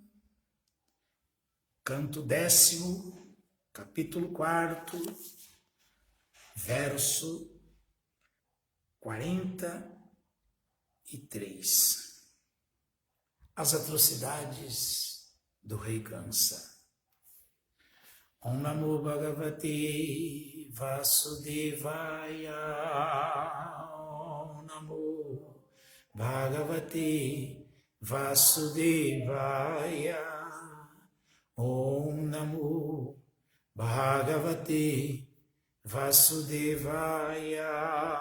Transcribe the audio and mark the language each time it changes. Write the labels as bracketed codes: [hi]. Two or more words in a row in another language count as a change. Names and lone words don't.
[pt] canto 10º, capítulo 4º, verso 43. As atrocidades do rei Kansa. [sa] ॐ नमो भगवते वासुदेवाय. ॐ नमो भगवते वासुदेवाय. ॐ नमो भगवते वासुदेवाय.